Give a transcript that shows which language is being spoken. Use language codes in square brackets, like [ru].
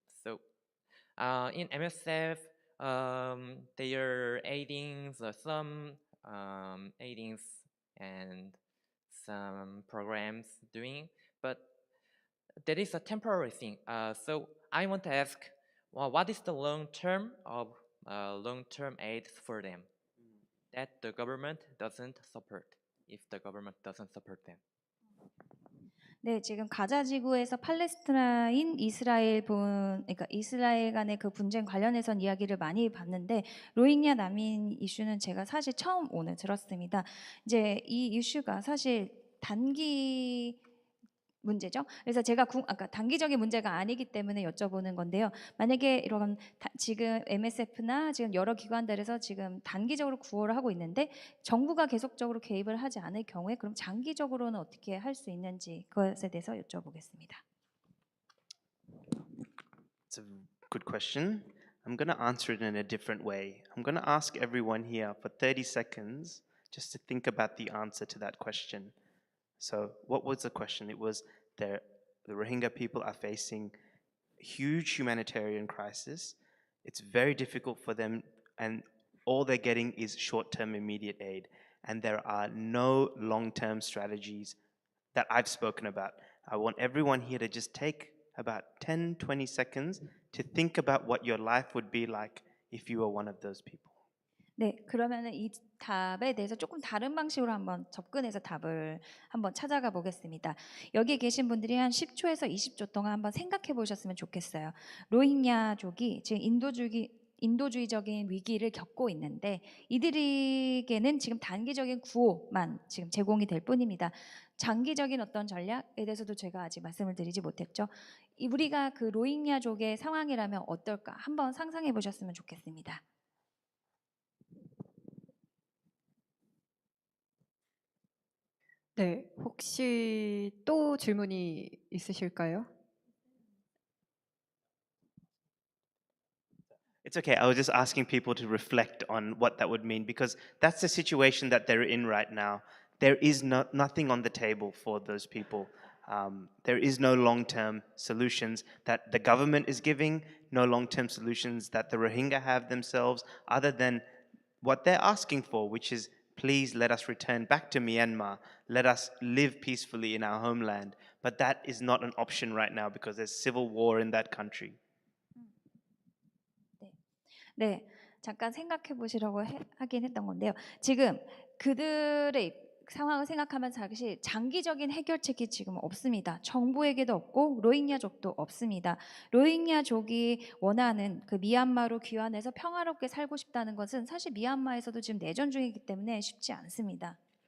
[en] So in MSF, they are aiding some aidings and some programs doing, but that is a temporary thing. So I want to ask, well, what is the long-term aid for them that the government doesn't support? If the government doesn't support them. [ko] 네, 지금 가자 지구에서 팔레스타인 그러니까 이스라엘 간의 그 분쟁 관련해선 이야기를 많이 봤는데 로힝야 난민 이슈는 제가 사실 처음 오늘 들었습니다. 이제 이 이슈가 사실 단기 문제죠. 그래서 제가 아까 단기적인 문제가 아니기 때문에 여쭤보는 건데요. 만약에 이런 지금 MSF나 지금 여러 기관들에서 지금 단기적으로 구호를 하고 있는데 정부가 계속적으로 개입을 하지 않을 경우에 그럼 장기적으로는 어떻게 할 수 있는지 그것에 대해서 여쭤보겠습니다. [en] It's a good question. I'm going to answer it in a different way. I'm going to ask everyone here for 30 seconds just to think about the answer to that question. So what was the question? It was the Rohingya people are facing huge humanitarian crisis. It's very difficult for them, and all they're getting is short-term immediate aid. And there are no long-term strategies that I've spoken about. I want everyone here to just take about 10-20 seconds to think about what your life would be like if you were one of those people. [ko] 네, 그러면은 이 답에 대해서 조금 다른 방식으로 한번 접근해서 답을 한번 찾아가 보겠습니다. 여기 계신 분들이 한 10초에서 20초 동안 한번 생각해 보셨으면 좋겠어요. 로힝야족이 지금 인도주의적인 위기를 겪고 있는데 이들에게는 지금 단기적인 구호만 지금 제공이 될 뿐입니다. 장기적인 어떤 전략에 대해서도 제가 아직 말씀을 드리지 못했죠. 우리가 그 로힝야족의 상황이라면 어떨까 한번 상상해 보셨으면 좋겠습니다. 네, 혹시 또 질문이 있으실까요? [en] It's okay. I was just asking people to reflect on what that would mean because that's the situation that they're in right now. There is nothing on the table for those people. There is no long-term solutions that the government is giving, no long-term solutions that the Rohingya have themselves, other than what they're asking for, which is please let us return back to Myanmar. Let us live peacefully in our homeland. But that is not an option right now because there's civil war in that country. [ko] 네, 잠깐 생각해 보시라고 하긴 했던 건데요. 지금 그들의 상황을 생각하면 사실 장기적인 해결책이 지금 없습니다. 정부에게도 없고 로힝야족도 없습니다. 로힝야족이 원하는 그 미얀마로 귀환해서 평화롭게 살고 싶다는 것은 사실 미얀마에서도 지금 내전 중이기 때문에 쉽지 않습니다.